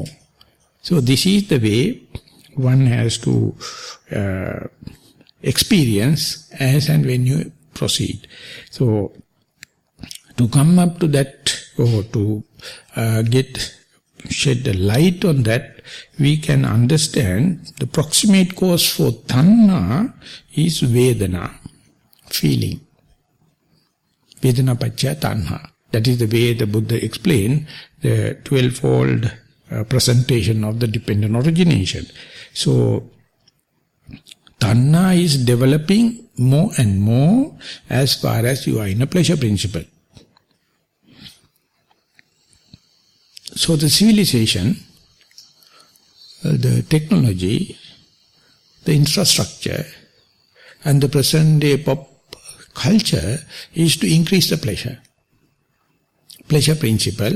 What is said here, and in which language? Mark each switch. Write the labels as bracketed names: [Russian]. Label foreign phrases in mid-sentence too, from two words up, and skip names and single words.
[English] So this is the way one has to experience as and when you proceed. So to come up to that, or to shed a light on that, we can understand the proximate cause for tanha is Vedana, feeling. [Pali] Vedana paccaya tanha. [English] That is the way the Buddha explained the 12-fold presentation of the dependent origination. So tanha is developing more and more as far as you are in a pleasure principle. So the civilization, the technology, the infrastructure, and the present day pop culture is to increase the pleasure principle.